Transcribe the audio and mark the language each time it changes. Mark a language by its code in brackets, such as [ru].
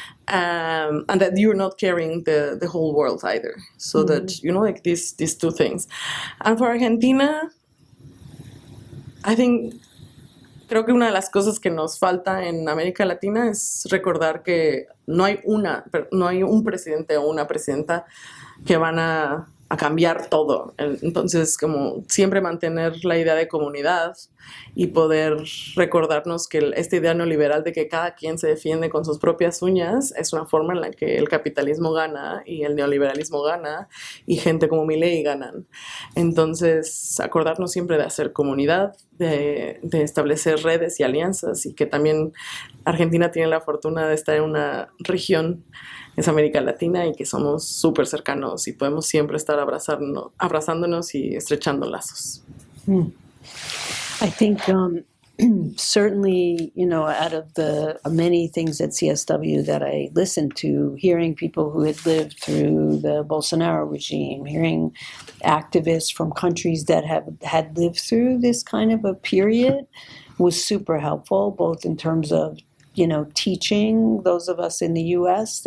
[en] And that you're not carrying the whole world either. So that, these two things. And for Argentina, I think, [es] creo que una de las cosas que nos falta en América Latina es recordar que no hay un presidente o una presidenta que van a cambiar todo. Entonces, como siempre mantener la idea de comunidad y poder recordarnos que esta idea neoliberal de que cada quien se defiende con sus propias uñas es una forma en la que el capitalismo gana y el neoliberalismo gana y gente como Milei ganan. Entonces, acordarnos siempre de hacer comunidad, de establecer redes y alianzas, y que también Argentina tiene la fortuna de estar en una región, es América Latina, y que somos súper cercanos y podemos siempre estar abrazándonos y estrechando lazos. [en] I think certainly, out of the many things at CSW that I listened to, hearing people who had lived through the Bolsonaro regime, hearing activists from countries that had lived through this kind of a period was super helpful, both in terms of teaching those of us in the U.S.